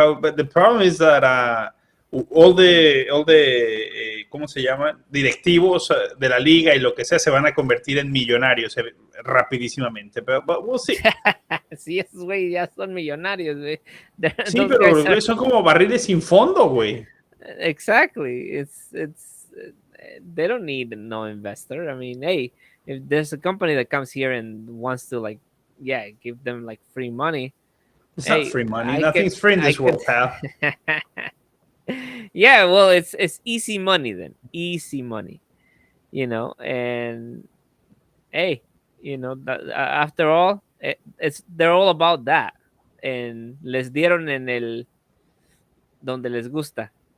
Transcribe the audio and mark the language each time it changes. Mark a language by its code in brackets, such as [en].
[en] But the problem is that all the [es] ¿cómo se llama? Directivos de la liga y lo que sea se van a convertir en millonarios rapidísimamente. [en] But we'll see. [es] Sí, esos güey ya son millonarios, güey. Sí, pero los güey son como barriles sin fondo, güey. [en] Exactly. It's they don't need no investor. I mean, hey, if there's a company that comes here and wants to give them like free money. It's not free money. Nothing's free in this world, pal. Yeah, well, it's easy money then. Easy money. You know, and hey, after all, they're all about that. And [es] les dieron en el donde les gusta.